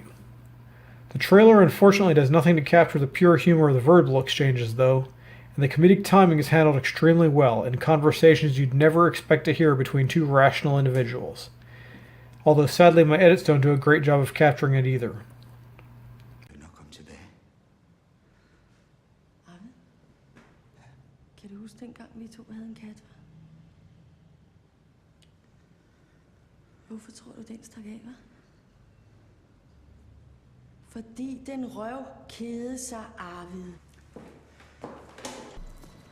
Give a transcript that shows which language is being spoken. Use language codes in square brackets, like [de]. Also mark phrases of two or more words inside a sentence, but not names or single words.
[en] The trailer unfortunately does nothing to capture the pure humor of the verbal exchanges, though, and the comedic timing is handled extremely well in conversations you'd never expect to hear between two rational individuals. Although sadly my edits don't do a great job of capturing it either. [da] Kan du huske dengang vi to havde en kat? Hvorfor tror du, den stak af, hva'? Fordi den røv kede sig, Arvid.